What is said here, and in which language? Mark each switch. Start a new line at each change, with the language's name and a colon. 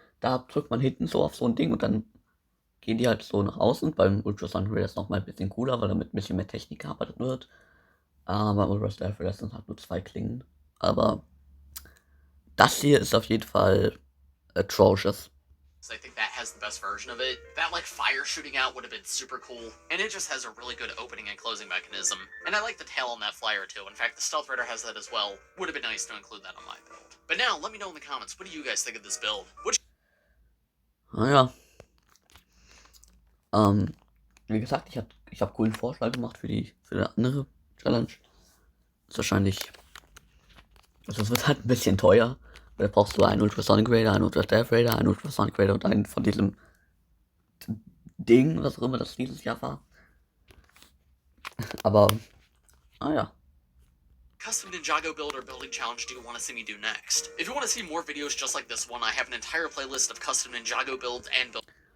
German: Da drückt man hinten so auf so ein Ding und dann gehen die halt so nach außen. Beim Ultrasonic Raider ist nochmal ein bisschen cooler, weil damit ein bisschen mehr Technik gearbeitet wird. Aber beim Ultra Stealth Raider sind halt nur 2 Klingen. Aber das hier ist auf jeden Fall atrocious.
English: I think that has the best version of it. That like fire shooting out would have been super cool, and it just has a really good opening and closing mechanism. And I like the tail on that flyer too. In fact, the Stealth Raider has that as well. Would have been nice to include that on my build. But now, let me know in the comments, what do you guys think of this build?
German: Naja. Wie gesagt, ich hab coolen Vorschlag gemacht für die andere Challenge. Ist wahrscheinlich. Also es wird halt ein bisschen teuer. Da brauchst du einen Ultrasonic Raider, einen Ultra Stealth Raider, einen Ultrasonic Raider und einen von diesem Ding, was auch immer das dieses Jahr war. Aber, naja.
English: Custom Ninjago build or building challenge do you want to see me do next? If you want to see more videos just like this one, I have an entire playlist of custom Ninjago builds and builds.